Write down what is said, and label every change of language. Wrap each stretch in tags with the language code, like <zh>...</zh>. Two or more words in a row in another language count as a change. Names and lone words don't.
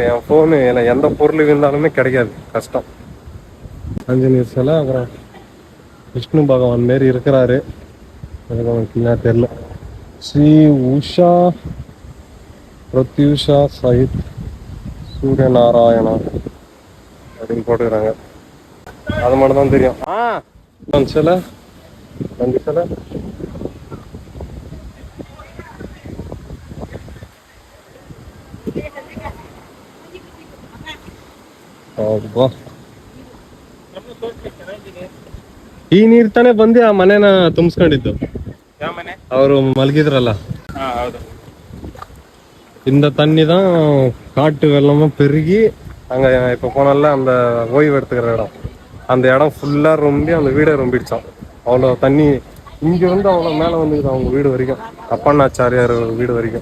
<ta>என் ஃபோனு எந்த பொருள் இருந்தாலுமே கிடைக்காது, கஷ்டம். ஆஞ்சநேயர் சிலை, அப்புறம் விஷ்ணு பகவான் மாரி இருக்கிறாரு, எனக்கு அவனுக்கு தெரியல. ஸ்ரீ உஷா பிரத்யூஷா சஹித் சூரியநாராயணா அப்படின்னு போட்டுக்கிறாங்க. அது மட்டும் தான் தெரியும். சிலை 5 சிலை.</ta> <kn>ಈ ನೀರು ತಾನೇ ಬಂದು ಆ ಮನೇನ ತುಂಬಿಸ್ಕೊಂಡಿದ್ದು, ಯಾವ ಮನೆ? ಅವರು ಮಲಗಿದ್ರಲ್ಲ, ಹೌದು.</kn> <ta>இந்த தண்ணி தான் காட்டு வெள்ளமும் பெருகி அங்கே இப்போ போனால அந்த ஓய்வு எடுத்துக்கிற இடம், அந்த இடம் ஃபுல்லாக ரொம்பி அந்த வீடை ரொம்பிடுச்சான். அவ்வளோ தண்ணி இங்கே வந்து அவ்வளோ மேலே வந்துக்குது அவங்க வீடு வரைக்கும், அப்பண்ணாச்சாரியார் வீடு வரைக்கும்.</ta>